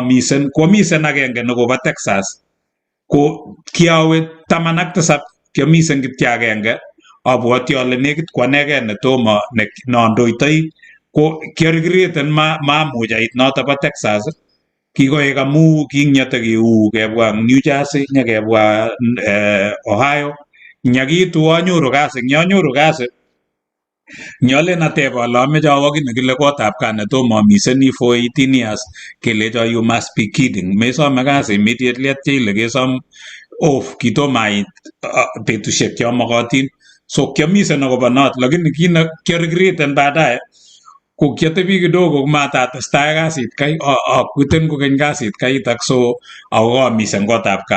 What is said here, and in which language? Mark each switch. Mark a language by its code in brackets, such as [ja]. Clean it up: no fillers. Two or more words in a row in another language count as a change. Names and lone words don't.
[kln] misen komisen agenge nekobo Texas ko kiawe 17 kiamisen kityo agenge abwoti ale nekit kwanege netomo nondoitoi ko kiaregreten mamuch ait noto bo Texas kikoek amu king'ete kiu kebwa New Jersey nyakebwa Ohio nyakiitu anyoru kasi Nyalen ateb ale ameche awo ki nekile kotab kaa netomo amiseni [en] for 18 years [kln] kelecho [en] you must be kidding. [kln] Mesome kasi immediately atya ile kesom off kitomo ait betusiek cheyomokotin. So kiamisen akobo not lakini kiaregreten baadaye ko kiatebi kidogo matatestai kasit kai akwiten kokeny kasit kaitak so ako kaamisen kotab kaa.